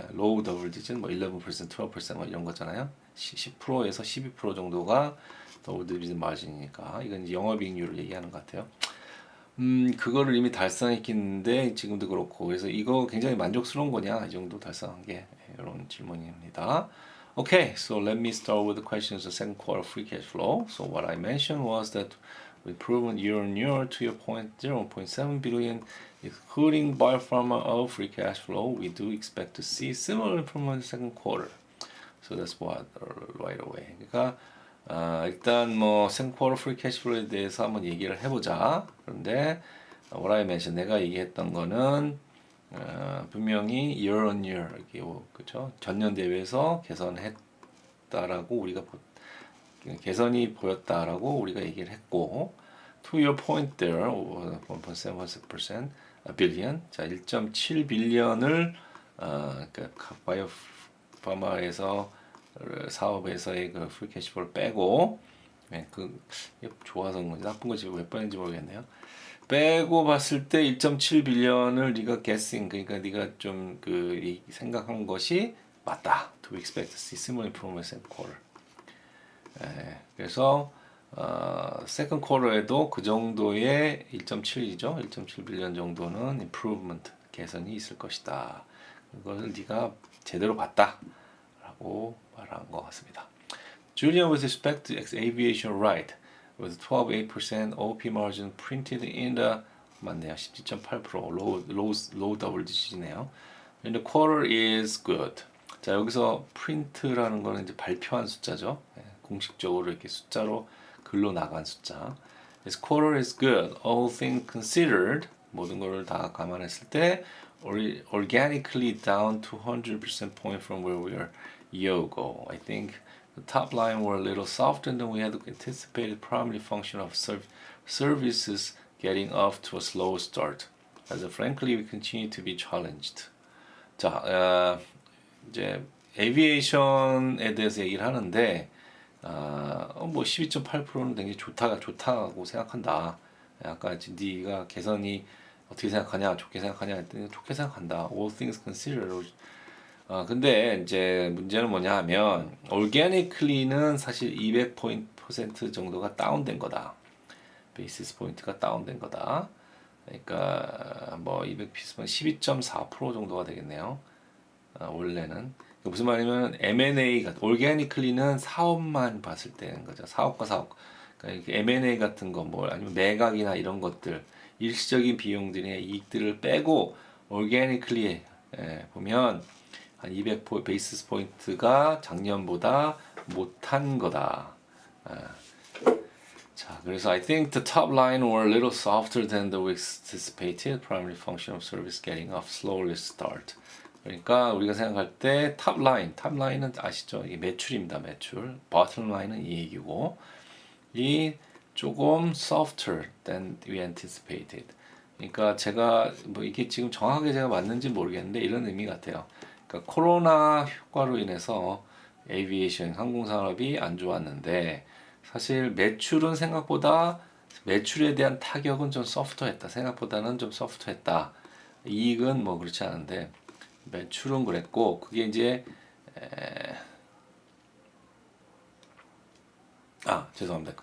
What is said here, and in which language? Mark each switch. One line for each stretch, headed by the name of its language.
Korean: 로우 더블 디짓 뭐 11%, 12% 뭐 이런 거잖아요. 10%에서 12% 정도가 더블 디짓 마진이니까 이건 이제 영업이익률을 얘기하는 것 같아요. 그거를 이미 달성했겠는데 지금도 그렇고 그래서 이거 굉장히 만족스러운 거냐 이 정도 달성한 게 이런 질문입니다.
English: Okay, so let me start with the questions of second quarter free cash flow. So what I mentioned was that improvement year on year to your point 0.7 billion including biopharma of free cash flow. We do expect to see similar improvement in the second quarter. So that's what right away.
Korean: 그러니까 일단 뭐 second quarter free cash flow에 대해서 한번 얘기를 해보자. 그런데
English: what I mentioned
Korean: 내가 얘기했던 거는 분명히 year on year 이렇게 그죠? 전년 대비해서 개선했다라고 우리가 개선이 보였다라고 우리가 얘기를 했고
English: to your point there
Korean: 1.7% billion 자 1.7 빌리언을 그러니까 바이오 파마에서 사업에서의 그 프리 캐시플로를 빼고 그 좋아서 건지 나쁜 건지 몇 번인지 모르겠네요. 빼고 봤을 때 1.7 빌리언을 네가 guessing 그러니까 네가 좀 그 생각한 것이 맞다.
English: To expect to see similar improvement in quarter.
Korean: 그래서 second quarter에도 그 정도의 1.7이죠. 1.7 빌리언 정도는 improvement 개선이 있을 것이다. 그것을 네가 제대로 봤다라고 말한 것 같습니다.
English: Julian with respect to aviation right. with 12.8% OP margin printed in the
Korean: 맞네요. 17.8% low double digit이네요.
English: And the quarter is good.
Korean: 자 여기서 print라는 거는 이제 발표한 숫자죠. 공식적으로 이렇게 숫자로 글로 나간 숫자.
English: This quarter is good. All things considered
Korean: 모든 걸 다 감안했을 때
English: organically down 200% point from where we were a year ago. I think the top line were a little softer than we had anticipated, primarily function of services getting off to a slow start. As frankly, we continue to be challenged.
Korean: 자, 이제 에비에이션에 대해서 얘기를 하는데, 뭐 12.8%는 굉장히 좋다고 생각한다. 아까 네가 개선이 어떻게 생각하냐, 좋게 생각하냐 했더니 좋게 생각한다.
English: All things considered.
Korean: 근데 이제 문제는 뭐냐 하면 organically는 사실 200% 정도가 다운된 거다. 베이시스 포인트가 다운된 거다. 그러니까 뭐 200%면 12.4% 정도가 되겠네요. 원래는 무슨 말이냐면 M&A가 organically는 사업만 봤을 때는 거죠. 사업과 사업. 그러니까 M&A 같은 거 뭐 아니면 매각이나 이런 것들 일시적인 비용들의 이익들을 빼고 organically 보면 한 200 베이시스 포인트가 작년보다 못한 거다. 자, 그래서
English: I think the top line were a little softer than the we anticipated. Primary function of service getting off slowly start.
Korean: 그러니까 우리가 생각할 때 탑 라인은 아시죠? 이게 매출입니다. 매출.
English: bottom line은
Korean: 이익이고 이 조금
English: softer than we anticipated.
Korean: 그러니까 제가 뭐 이게 지금 정확하게 제가 맞는지 모르겠는데 이런 의미 같아요. 그러니까 코로나 효과로 인해서 에이비에이션 항공산업이 안 좋았는데 사실 매출은 생각보다 매출에 대한 타격은 좀 소프트했다. 생각보다는 좀 소프트했다. 이익은 뭐 그렇지 않은데 매출은 그랬고 그게 이제 죄송합니다.